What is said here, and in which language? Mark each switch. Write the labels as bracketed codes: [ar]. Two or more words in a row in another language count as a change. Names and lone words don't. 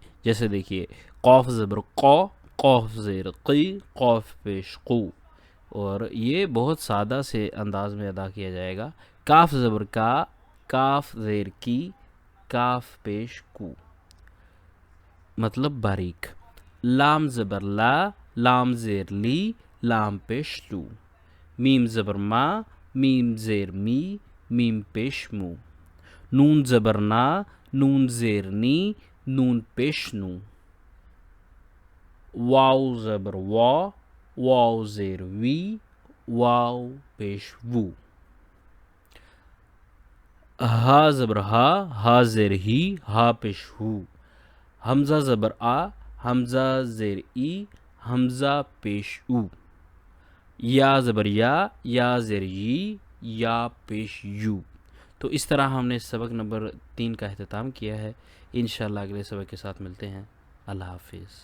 [ur] جیسے دیکھیے قوف زبر قو، قوف زیر قی، قوف پیش قو، اور یہ بہت سادہ سے انداز میں ادا کیا جائے گا۔ کاف زبر کا، کاف زیر کی، کاف پیش کو، مطلب باریک۔ لام زبر لا، لام زیر لی، لام پیش لو۔ میم زبر ما، میم زیر می، میم پیش مو۔ نون زبر نا، نون زیر نی، نون پیش نو۔ واو زبر وا، واو زیر وی، واو پیش وو۔ ہا زبر ہا، ہا زیر ہی، ہا پیش ہو۔ حمزہ زبر آ، حمزہ زیر ای، حمزہ پیش او۔ یا زبر یا، یا زیر یی، یا پیش یو۔ تو اس طرح ہم نے سبق نمبر 3 کا اختتام کیا ہے۔ انشاءاللہ اگلے سبق کے ساتھ ملتے ہیں۔ اللہ حافظ۔